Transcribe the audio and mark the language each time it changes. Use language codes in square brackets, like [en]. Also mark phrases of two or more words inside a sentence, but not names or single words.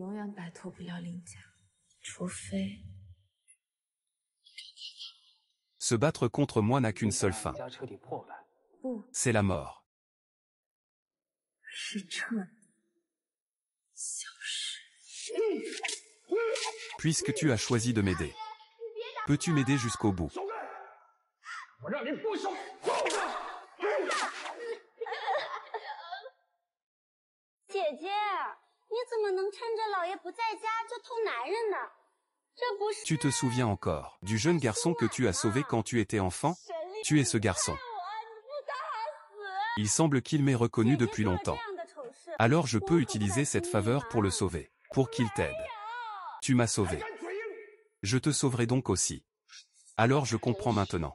[fr] Se battre contre moi n'a qu'une seule fin. C'est la mort. Puisque tu as choisi de m'aider. Peux-tu m'aider jusqu'au bout? [zh] 我让你不守。姐姐，你怎么能趁着老爷不在家就偷男人呢？这不是 [fr] Tu te souviens encore du jeune garçon que tu as sauvé quand tu étais enfant? Tu es ce garçon. Il semble qu'il m'ait reconnu depuis longtemps. Alors je peux utiliser cette faveur pour le sauver, pour qu'il t'aide. Tu m'as sauvé. Je te sauverai donc aussi. Alors je comprends maintenant.